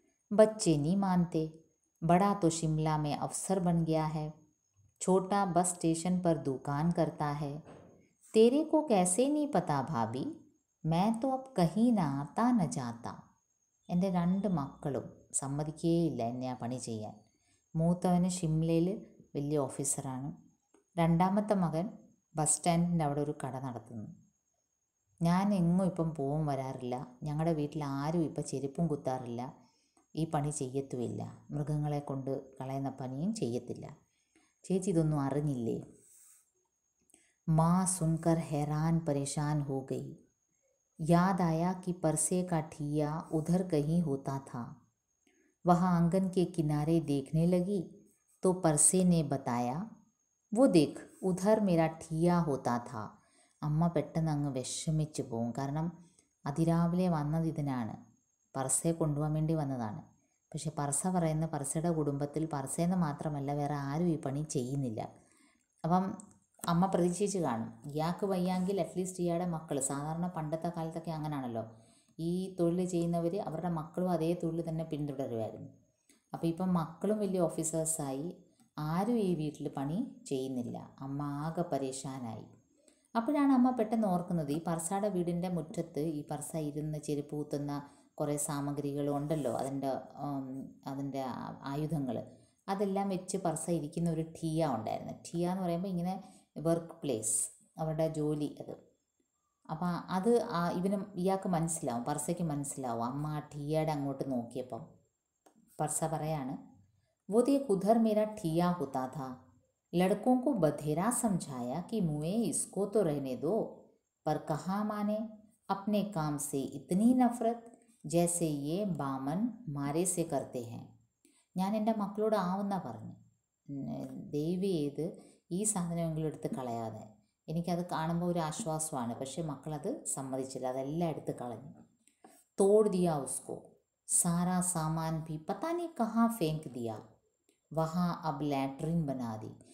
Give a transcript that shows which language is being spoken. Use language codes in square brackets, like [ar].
[hi] ബच्चे नहीं मानते, बड़ा तो शिमला में अफसर बन गया है, छोटा बस स्टेशन पर दुकान करता है, तेरे को कैसे नहीं पता भाभी, मैं तो अब कहीं ना आता न जाता. [ml] എൻ്റെ 2 മക്കളും സമ്മതിക്കേയില്ല എന്നെ ആ പണി ചെയ്യാൻ. മൂത്തവന് ഷിംലയിൽ വലിയ ഓഫീസറാണ്, രണ്ടാമത്തെ മകൻ ബസ് സ്റ്റാൻഡിൻ്റെ അവിടെ ഒരു കട നടത്തുന്നു. ഞാൻ എങ്ങും ഇപ്പം പോവും വരാറില്ല, ഞങ്ങളുടെ വീട്ടിൽ ആരും ഇപ്പം ചെരുപ്പും കുത്താറില്ല, ഈ പണി ചെയ്യത്തുമില്ല, മൃഗങ്ങളെ കൊണ്ട് കളയുന്ന പണിയും ചെയ്യത്തില്ല. ചേച്ചി ഇതൊന്നും അറിഞ്ഞില്ലേ? [hi] മാ സുൻകർ हैरान परेशान हो गई. याद आया कि परसे का ठिया उधर कहीं होता था. वह आंगन के किनारे देखने लगी तो परसे ने बताया, वो देख उधर मेरा ठिया होता था. [ml] അമ്മ പെട്ടെന്ന് അങ്ങ് വിഷമിച്ചു പോവും, കാരണം അതിരാവിലെ വന്നത് ഇതിനാണ്, പർസയെ കൊണ്ടുപോകാൻ വേണ്ടി വന്നതാണ്. പക്ഷെ പർസ പറയുന്ന പർസയുടെ കുടുംബത്തിൽ പർസയെന്ന് മാത്രമല്ല വേറെ ആരും ഈ പണി ചെയ്യുന്നില്ല. അപ്പം അമ്മ പ്രതീക്ഷിച്ച് കാണും, ഇയാൾക്ക് വയ്യാങ്കിൽ അറ്റ്ലീസ്റ്റ് ഇയാളുടെ മക്കൾ, സാധാരണ പണ്ടത്തെ കാലത്തൊക്കെ അങ്ങനെയാണല്ലോ, ഈ തൊഴിൽ ചെയ്യുന്നവർ അവരുടെ മക്കളും അതേ തൊഴിൽ തന്നെ പിന്തുടരുമായിരുന്നു. അപ്പോൾ ഇപ്പം മക്കളും വലിയ ഓഫീസേഴ്സായി, ആരും ഈ വീട്ടിൽ പണി ചെയ്യുന്നില്ല. അമ്മ ആകെ പരേശാനായി. അപ്പോഴാണ് അമ്മ പെട്ടെന്ന് ഓർക്കുന്നത്, ഈ പർസയുടെ വീടിൻ്റെ മുറ്റത്ത് ഈ പർസ ഇരുന്ന് ചെരുപ്പ് കുത്തുന്ന കുറേ സാമഗ്രികളും ഉണ്ടല്ലോ, അതിൻ്റെ ആയുധങ്ങൾ, അതെല്ലാം വെച്ച് പർസ ഇരിക്കുന്ന ഒരു ഠിയ ഉണ്ടായിരുന്നു. ഠിയ എന്ന് പറയുമ്പോൾ ഇങ്ങനെ വർക്ക് പ്ലേസ്, അവരുടെ ജോലി അത്. അപ്പം അത് ഇയാൾക്ക് മനസ്സിലാവും, പർസയ്ക്ക് മനസ്സിലാവും. അമ്മ ആ ഠിയയുടെ അങ്ങോട്ട് നോക്കിയപ്പം പർസ പറയാണ്, [hi] वो देख उधर मेरा ठिया होता था, लड़कों को बधेरा समझाया कि मुए इसको तो रहने दो, पर कहाँ माने, अपने काम से इतनी नफरत जैसे ये बामन मारे से करते हैं. [ml] ഞാൻ എൻ്റെ മക്കളോട് ആവുന്ന പറഞ്ഞു, ദയവ് ചെയ്ത് ഈ സാധനമെങ്കിലും എടുത്ത് കളയാതെ, എനിക്കത് കാണുമ്പോൾ ഒരു ആശ്വാസമാണ്. പക്ഷേ മക്കളത് സമ്മതിച്ചില്ല, അതെല്ലാം എടുത്ത് കളഞ്ഞു. [hi] തോड़ दिया उसको, सारा सामान भी पता नहीं कहाँ फेंक दिया, വഹാ അബ് ലാട്രിൻ ബനാദി.